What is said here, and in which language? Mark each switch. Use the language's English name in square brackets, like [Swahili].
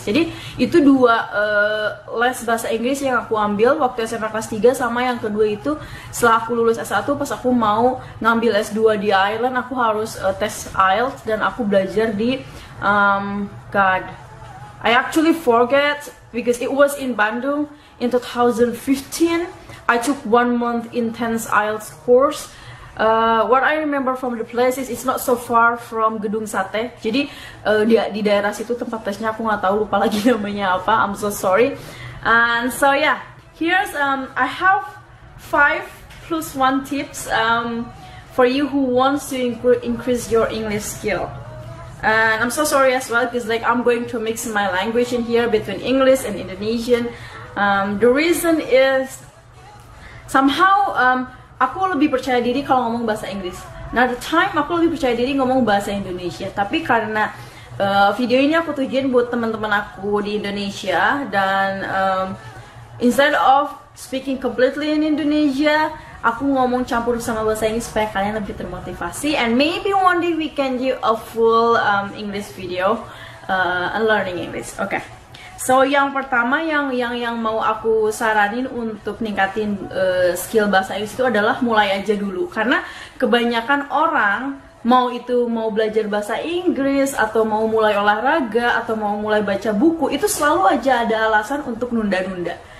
[Indonesian] Jadi itu dua les bahasa Inggris yang aku ambil waktu SMA kelas 3, sama yang kedua itu setelah aku lulus S1 pas aku mau ngambil S2 di Ireland, aku harus tes IELTS, dan aku belajar di [English] God, I actually forget because it was in Bandung in 2015. I took 1 month intense IELTS course. What I remember from the place is it's not so far from Gedung Sate. [Indonesian] Jadi di daerah situ tempat tesnya, aku nggak tahu, lupa lagi namanya apa. [English] I'm so sorry. And so yeah, here's I have 5+1 tips for you who wants to increase your English skill. And I'm so sorry as well because like I'm going to mix my language in here between English and Indonesian. The reason is somehow [Indonesian] aku lebih percaya diri kalau ngomong bahasa Inggris. Nah, the time aku lebih percaya diri ngomong bahasa Indonesia. Tapi karena video ini aku tujuin buat teman-teman aku di Indonesia, dan [English] instead of speaking completely in Indonesia, [Indonesian] aku ngomong campur sama bahasa Inggris supaya kalian lebih termotivasi. [English] And maybe one day we can do a full English video learning English. Okay. [Indonesian] So yang pertama yang mau aku saranin untuk ningkatin skill bahasa Inggris itu adalah mulai aja dulu. Karena kebanyakan orang mau belajar bahasa Inggris atau mau mulai olahraga atau mau mulai baca buku, itu selalu aja ada alasan untuk nunda-nunda.